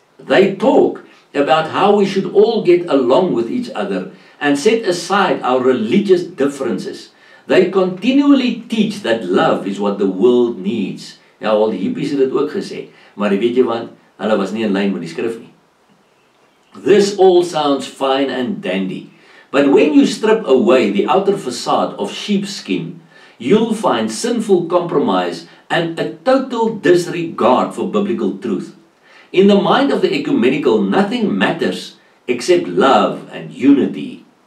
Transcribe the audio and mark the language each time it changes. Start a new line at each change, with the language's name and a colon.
English: They talk about how we should all get along with each other and set aside our religious differences. They continually teach that love is what the world needs.
Afrikaans: Ja, al die hippies het dit ook gesê, maar weet jy wat, hulle was nie in lyn met die skrif nie.
English: This all sounds fine and dandy, but when you strip away the outer facade of sheepskin, you'll find sinful compromise and a total disregard for biblical truth. In the mind of the ecumenical, nothing matters except love and unity.